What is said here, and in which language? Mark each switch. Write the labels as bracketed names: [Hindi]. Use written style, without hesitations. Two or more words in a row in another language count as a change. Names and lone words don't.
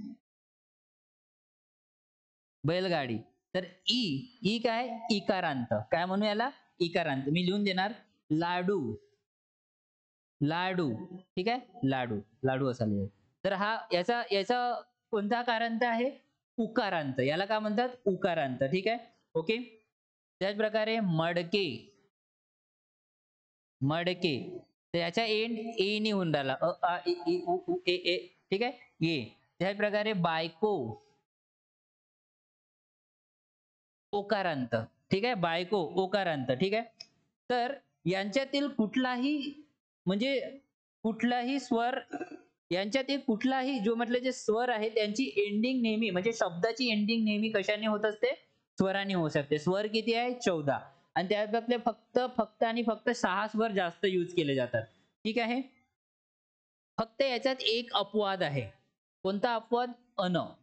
[Marathi] बैलगाडी तर ई ई काय इकारांत काय म्हणू याला इकारांत मी लिहून देणार लाडू लाडू ठीक आहे लाडू लाडू असा लिहिल तर हा याचा याचा कोणता कारांत आहे उकारांत याला काय म्हणतात उकारांत ठीक आहे ओके त्याच प्रकारे मडके मडके तर याचा एंड ए नी होऊन राहिला अ आ इ ई उ उ ए ए ठीक आहे ये त्याच प्रकारे बायको ओकारांत ठीक आहे बायको ओकारांत ठीक आहे तर यांच्यातील कुठलाही म्हणजे कुठलाही स्वर यांच्यातील कुठलाही जो म्हटलं जे स्वर आहे त्यांची एंडिंग नेहमी म्हणजे शब्दाची एंडिंग नेहमी कशाने होत असते स्वराने होऊ शकते स्वर किती आहे 14 आणि त्यातले फक्त फक्त आणि फक्त 6 स्वर जास्त यूज केले जातात ठीक आहे फक्त याच्यात एक अपवाद आहे कोणता अपवाद अन